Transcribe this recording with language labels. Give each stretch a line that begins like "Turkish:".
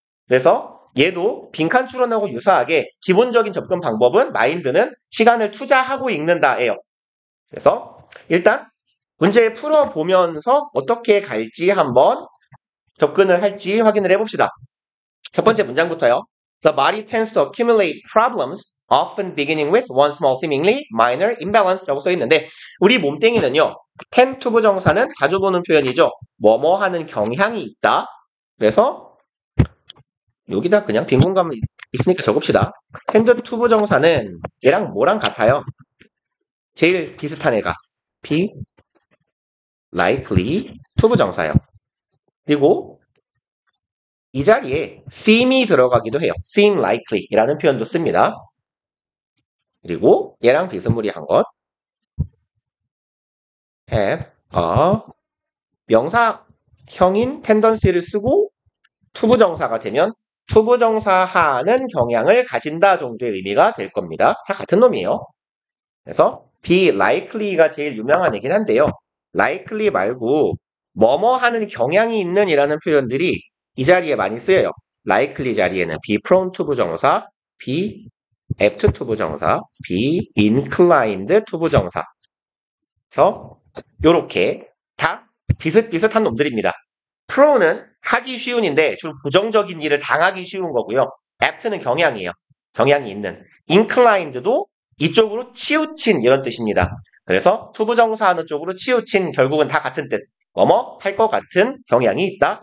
Korean: 그래서 얘도 빈칸 추론하고 유사하게 기본적인 접근 방법은 마인드는 시간을 투자하고 읽는다예요. 그래서 일단 문제 풀어보면서 어떻게 갈지 한번 접근을 할지 확인을 해봅시다. 첫 번째 문장부터요.
English: The body tends to accumulate problems, often beginning with one small seemingly minor imbalance
Korean: 라고 써있는데, 우리 몸뚱이는요,
English: tend to
Korean: 부정사는 자주 보는 표현이죠. 뭐뭐 하는 경향이 있다. 그래서 여기다 그냥 빈 공간 있으니까 적읍시다. tend to 부정사는 얘랑 뭐랑 같아요? 제일 비슷한 애가 be likely to 부정사예요. 그리고 이 자리에 seem이 들어가기도 해요. seem likely 이라는 표현도 씁니다. 그리고 얘랑 비스무리한 것 have a 명사형인 tendency를 쓰고 투부정사가 되면 투부정사하는 경향을 가진다 정도의 의미가 될 겁니다. 다 같은 놈이에요. 그래서 be likely가 제일 유명한 얘긴 한데요. likely 말고 뭐뭐 하는 경향이 있는 이라는 표현들이 이 자리에 많이 쓰여요. likely 자리에는 be prone to 부정사, be apt to 부정사, be inclined to 부정사. 그래서 요렇게 다 비슷비슷한 놈들입니다. pro는 하기 쉬운인데 주로 부정적인 일을 당하기 쉬운 거고요. apt는 경향이에요. 경향이 있는. inclined도 이쪽으로 치우친 이런 뜻입니다. 그래서 투부정사 하는 쪽으로 치우친 결국은 다 같은 뜻. 뭐뭐 할 것 같은 경향이 있다.